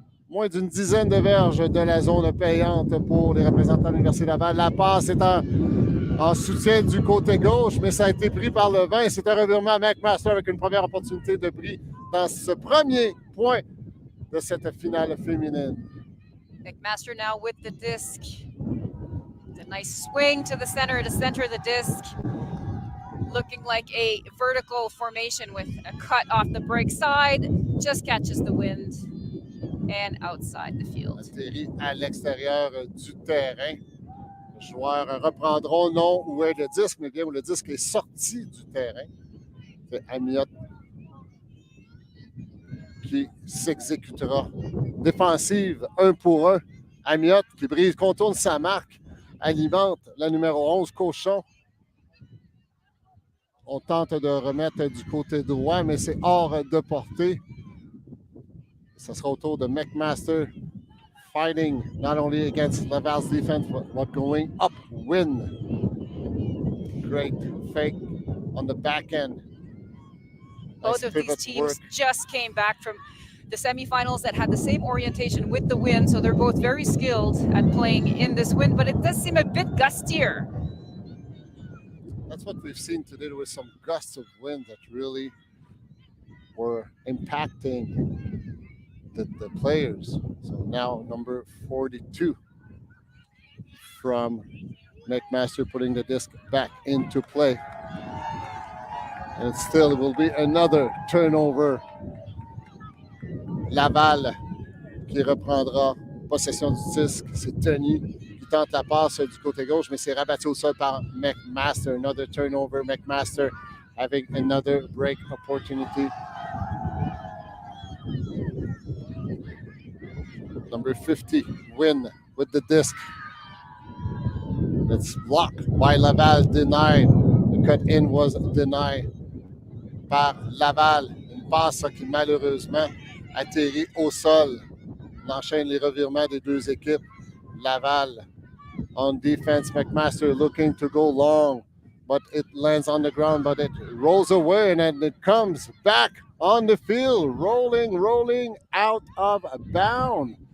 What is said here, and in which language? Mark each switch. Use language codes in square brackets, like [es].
[fr] moins d'une dizaine de verges de la zone payante pour les représentants de l'Université Laval. La passe est en soutien du côté gauche, mais ça a été pris par le vent. C'est un revirement à McMaster avec une première opportunité de prix dans ce premier point de cette finale féminine. [en] McMaster now with the disc. A nice swing to center of the disc. Looking like a vertical formation with a cut off the break side. Just catches the wind and outside the field. [fr] Atterri à l'extérieur du terrain. Les joueurs reprendront non où est le disque, mais bien où le disque est sorti du terrain. C'est Amiot qui s'exécutera. Défensive, 1 pour 1. Amiot qui brise, contourne sa marque, alimente la numéro 11, Cochon. On tente de remettre du côté droit, mais c'est hors de portée. Ce sera au tour de [en] McMaster, fighting not only against Laval's defense, but going upwind. Great fake on the back end. Both of these teams just came back from the semifinals that had the same orientation with the wind, so they're both very skilled at playing in this wind, but it does seem a bit gustier. That's what we've seen today. There were some gusts of wind that really were impacting the players. So now number 42 from McMaster putting the disc back into play. And still it will be another turnover. [fr] Laval qui reprendra possession du disque. C'est Tony qui tente la passe du côté gauche, mais c'est rabattu au sol par McMaster. [en] Another turnover. McMaster having another break opportunity. Number 50, Win with the disc. It's blocked by Laval, denied. The cut in was denied par Laval. [fr] Une passe qui malheureusement atterrit au sol. On enchaîne les revirements des deux équipes. [en] Laval on defense. McMaster looking to go long, but it lands on the ground, but it rolls away and then it comes back on the field, rolling out of bounds.